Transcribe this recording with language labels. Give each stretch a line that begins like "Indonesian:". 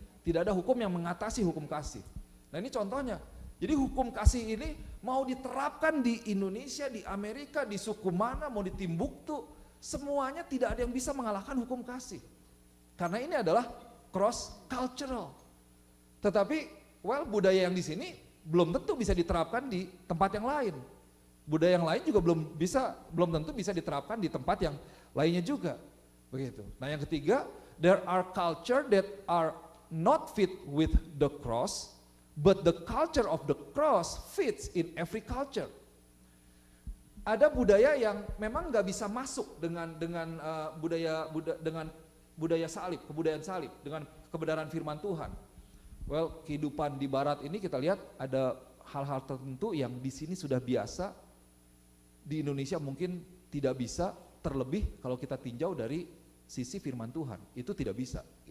Indonesian: Tidak ada hukum yang mengatasi hukum kasih. Nah ini contohnya, jadi hukum kasih ini mau diterapkan di Indonesia, di Amerika, di suku mana, mau di Timbuktu, semuanya tidak ada yang bisa mengalahkan hukum kasih. Karena ini adalah cross cultural. Tetapi budaya yang di sini belum tentu bisa diterapkan di tempat yang lain. Budaya yang lain juga belum tentu bisa diterapkan di tempat yang lainnya juga. Begitu.
English: Nah, yang ketiga, there are culture that are not fit with the cross, but the culture of the cross fits in every culture.
Indonesian: Ada budaya yang memang nggak bisa masuk dengan budaya salib, kebudayaan salib, dengan kebenaran firman Tuhan. Kehidupan di Barat ini kita lihat ada hal-hal tertentu yang di sini sudah biasa, di Indonesia mungkin tidak bisa, terlebih kalau kita tinjau dari sisi firman Tuhan, itu tidak bisa.